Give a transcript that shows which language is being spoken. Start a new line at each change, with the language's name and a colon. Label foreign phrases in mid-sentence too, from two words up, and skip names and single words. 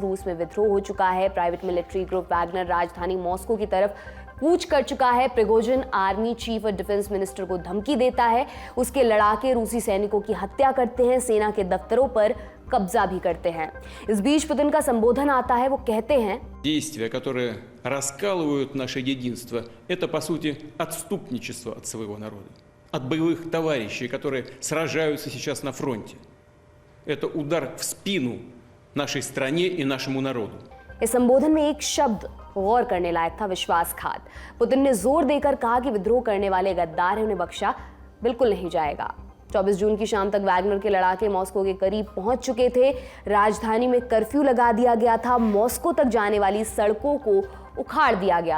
Hindi: रूस में विद्रोह हो चुका है।
English: private military group
Hindi: वैगनर राजधानी मॉस्को की तरफ कूच कर चुका है। प्रिगोजिन
English: army chief
Hindi: और
English: defence minister
Hindi: को धमकी देता है। उसके लड़ाके रूसी सैनिकों की हत्या करते हैं, सेना के दफ्तरों पर कब्जा भी करते हैं। इस बीच पुतिन का संबोधन आता है। वो कहते हैं,
Russian: действия, которые раскалывают наше единство, это по сути отступничество от своего народа, от боевых товарищей, которые сражаются сейчас на фронте. Это удар в спину нашей стране и нашему народу.
Hindi: इस संबोधन में एक शब्द गौर करने लायक था, विश्वासघात। पुतिन ने जोर देकर कहा कि विद्रोह करने वाले गद्दार हैं, उन्हें बख्शा बिल्कुल नहीं जाएगा। 24 जून की शाम तक वैगनर के लड़ाके मॉस्को के करीब पहुंच चुके थे। राजधानी में कर्फ्यू लगा दिया गया था। मॉस्को तक जाने वाली सड़कों को उखाड़ दिया गया।